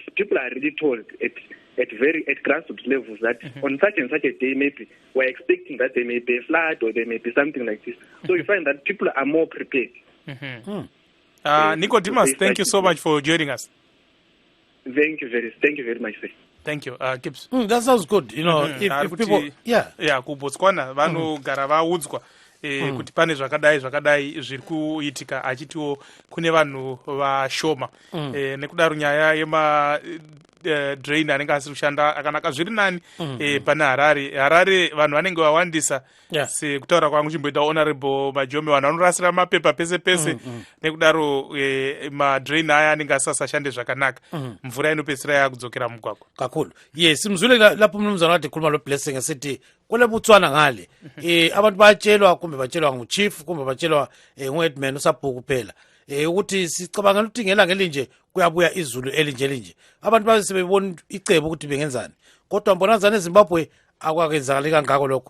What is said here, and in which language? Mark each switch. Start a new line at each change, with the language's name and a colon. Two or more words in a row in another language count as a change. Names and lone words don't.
English: People are really told at grassroots levels that on such and such a day, maybe we're expecting that there may be a flood or there may be something like this. So you find that people are more prepared. Nicodemus, thank you so much for joining us. Thank you very much, sir. Thank you. Gibbs. That sounds good. You know, if people,
Shona: kuBotswana vanogara vaudzwa kuti pane zvakadai zviri kuitika, achitiwo kune vanhu vashoma nekudaro nyaya yema drain anenge asiri kushanda akanaka zviri nani pane Harare vanhu vanenge vawandisa sekutaura kwangu chimboita honorable Majome, vanhu vanorasira mapepa pese pese nekudaro madrain aya anenge asasashande zvakanaka, mvura inopedzisira yakudzokera mugwagwa kakulu.
North Ndebele: Yes, mzule lapho mnumzana wathi khuluma lo Blessing asithi kule Botswana ngale abantu bayatshelwa kumbe batshelwa nguchief kumbe batshelwa nguheadman usabhuku kuphela ukuthi sicabanga ukuthi ngelanga elinje kuyabuya izulu elinje abantu basebebona icebo ukuthi bengenzani, kodwa mbonazana eZimbabwe akwakenzakali kangako lokho.